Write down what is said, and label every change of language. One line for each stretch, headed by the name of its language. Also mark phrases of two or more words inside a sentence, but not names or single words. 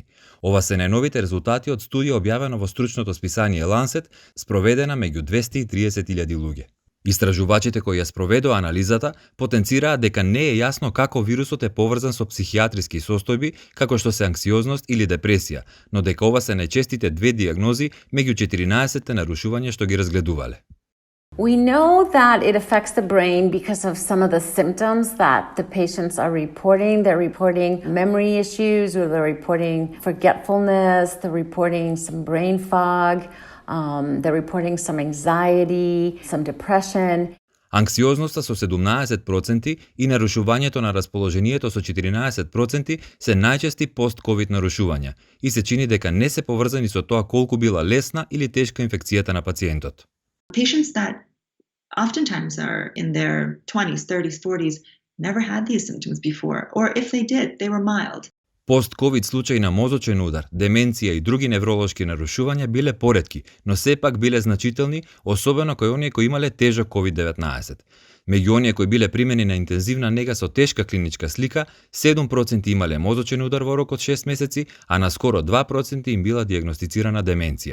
Macedonian: Ова се најновите резултати од студија објавена во стручното списание Lancet, спроведена меѓу 230.000 луѓе. Истражувачите кои ја спроведоа анализата потенцираат дека не е јасно како вирусот е поврзан со психијатриски состојби, како што се анксиозност или депресија, но дека ова се најчестите две дијагнози меѓу 14 нарушувања што ги разгледувале.
English: We know that it affects the brain because of some of the symptoms that the patients are reporting. They're reporting memory issues, or they're reporting forgetfulness, they're reporting some brain fog, they're reporting some anxiety, some depression.
Macedonian: Анксиозноста со 17% и нарушувањето на расположението со 14% се најчести пост-ковид нарушувања и се чини дека не се поврзани со тоа колку била лесна или тешка инфекцијата на пациентот.
English: Patients that oftentimes are in their 20s, 30s, 40s never had these symptoms before, or if they did, they were mild.
Macedonian: Пост-ковид случаи на мозочен удар, деменција и други невролошки нарушувања биле поретки, но сепак биле значителни, особено кои оние кои имале тежок COVID-19. Меѓу оние кои биле примени на интензивна нега со тешка клиничка слика, 7% имале мозочен удар во рок од 6 месеци, а на скоро 2% им била дијагностицирана деменција.